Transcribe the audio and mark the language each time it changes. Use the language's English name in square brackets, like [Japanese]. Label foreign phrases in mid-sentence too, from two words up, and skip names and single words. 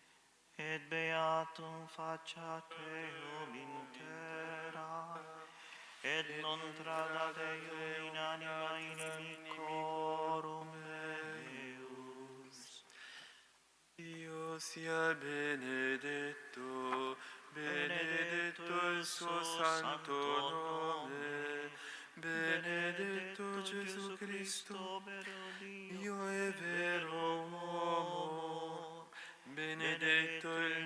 [Latin] et beatum faciat eum in terra, et non tradate eo in anima inimicorum meus. [Italian] Dio sia benedetto, benedetto il suo santo nome, benedetto Gesù Cristo, Dio e vero uomo, benedetto il